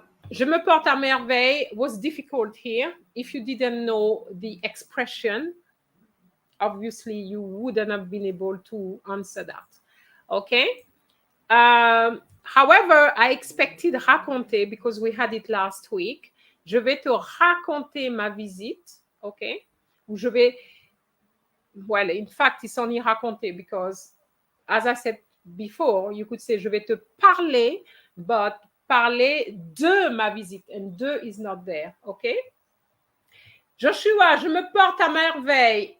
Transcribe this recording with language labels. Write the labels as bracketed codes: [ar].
[fr] Je me porte à merveille [en] was difficult here. If you didn't know the expression, obviously you wouldn't have been able to answer that. Okay. However, I expected raconter because we had it last week. [fr] Je vais te raconter ma visite. Okay. Ou je vais. [en] Well, in fact, it's only raconter because, as I said before, you could say [fr] je vais te parler, [en] but [fr] parler de ma visite, [en] and de is not there, okay? [fr] Joshua, je me porte à merveille.